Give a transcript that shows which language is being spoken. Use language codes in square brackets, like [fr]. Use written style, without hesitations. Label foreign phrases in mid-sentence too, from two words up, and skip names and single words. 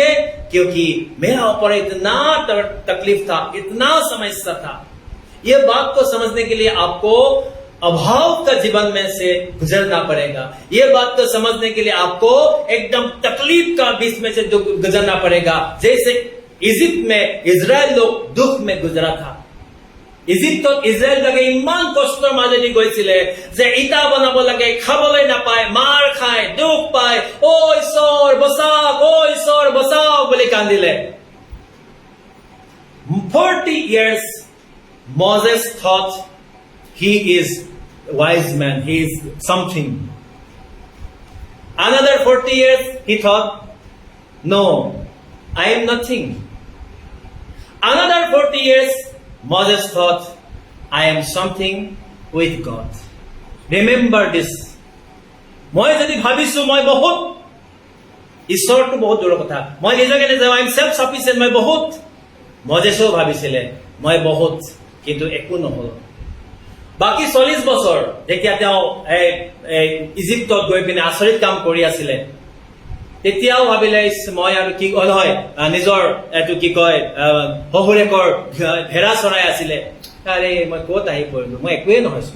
[hi] क्योंकि मेरा ऊपर इतना तकलीफ था, इतना समस्या था। ये बात को समझने के लिए आपको अभाव का जीवन में से गुजरना पड़ेगा। ये बात को समझने के लिए आपको एकदम तकलीफ का बीच में से गुजरना पड़ेगा। जैसे इजिप्ट में इजराइल लोग दुख में गुजरा था। [as] ইজিপ্তত ইজৰাইল লাগে ইমান কষ্টৰ মাজেদি গৈছিলে যে ইটা বনাব লাগে, খাবলৈ নাপায়, মাৰ খায়, দুখ পায়, ও ঈশ্বৰ বচাওক বুলি কান্দিলে। [en] 40 years Moses thought he is a wise man, he is something. Another 40 years, he thought, no, I am nothing. Another 40 years, Moses thought, I am something with God. Remember this. [as] মই যদি ভাবিছো মই বহুত ঈশ্বৰটো বহুত দূৰৰ কথা, মই নিজকে নিজে [en] I am self sufficient, [as] মই বহুত, মজেছেও ভাবিছিলে মই বহুত, কিন্তু একো নহল। বাকি 40 বছৰ যেতিয়া তেওঁ ইজিপ্তত গৈ পিনে আচৰিত কাম কৰি আছিলে, তেতিয়াও ভাবিলে মই আৰু কি হ'ল হয়, নিজৰ এইটো কি কয় শহুৰেকৰ ভেড়া চৰাই আছিলে, আৰে মই ক'ত আহি পৰিলো, মই একোৱেই নহয়চোন।